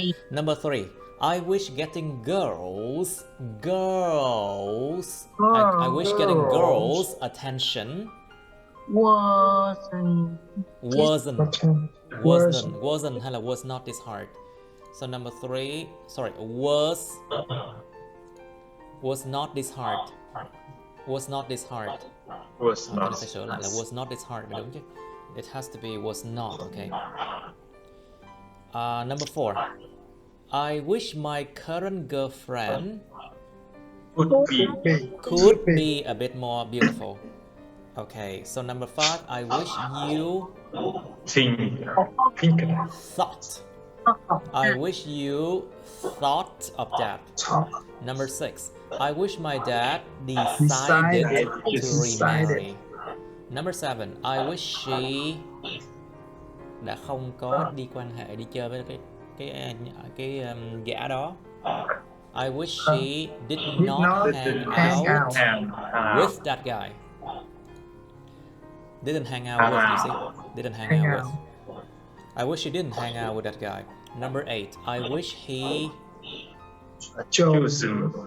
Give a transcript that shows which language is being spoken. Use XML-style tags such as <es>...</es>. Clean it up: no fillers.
<en>Number 3, I wish getting girls. I wish getting girls' attention wasn't</en> <vi>hay là</vi> <en>was not this hard. So number 3, sorry, was not this hard. Was not this hard.</en> <vi>Phải sửa lại là</vi> <en>was not this hard</en> <vi>mới đúng chứ.</vi> <en>It has to be was not, okay. Number 4, I wish my current girlfriend could be a bit more beautiful. Okay, so number 5, I wish you thought. I wish you thought of that. Number 6, I wish my dad decided to remarry. Number 7, I wish she</en> <vi>đã không có đi quan hệ, đi chơi với cái gã đó.</vi> <en>I wish she did not hang out with that guy. Didn't hang out with, you see? Didn't hang out with. I wish he didn't hang out with that guy. Number 8. I wish he chosen.</en>